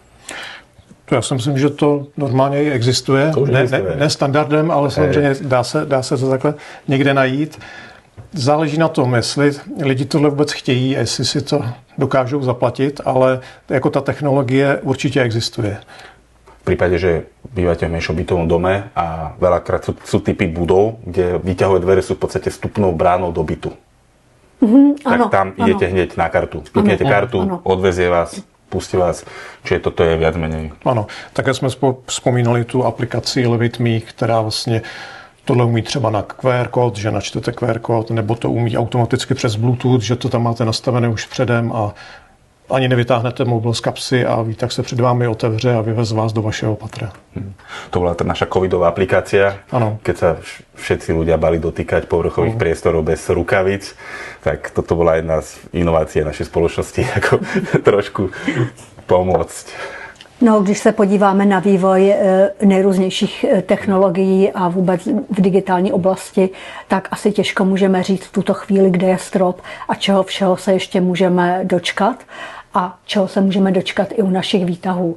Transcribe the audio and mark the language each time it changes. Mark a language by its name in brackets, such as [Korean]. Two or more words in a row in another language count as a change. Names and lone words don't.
[Czech] Já si myslím, že to normálně i existuje. Ne standardem, ale samozřejmě dá se to takhle někde najít. Záleží na tom, jestli lidi tohle vůbec chtějí, jestli si to dokážou zaplatit, ale jako ta technologie určitě existuje. [Slovak] V prípade, že bývate v menšobytovom dome a veľakrát sú typy budov, kde výťahové dvere sú v podstate vstupnou bránou do bytu. Tak tam idete hneď na kartu. Spípnete kartu, odvezie vás, pustí vás, čiže toto je viac menej. [Czech] Ano, také jsme vzpomínali tu aplikaci Levitme, která vlastně tohle umí třeba na QR kód, že načtete QR kód, nebo to umí automaticky přes Bluetooth, že to tam máte nastavené už předem a ani nevytáhnete mobil z kapsy a výtah se před vámi otevře a vyvez vás do vašeho patra. [Slovak] To bola tá naša covidová aplikácia, keď sa všetci ľudia bali dotýkať povrchových priestorov bez rukavic, tak toto bola jedna z inovácií našej spoločnosti, ako trošku pomôcť. [Czech] No, když se podíváme na vývoj nejrůznějších technologií a vůbec v digitální oblasti, tak asi těžko můžeme říct v tuto chvíli, kde je strop a čeho všeho se ještě můžeme dočkat a čeho se můžeme dočkat i u našich výtahů.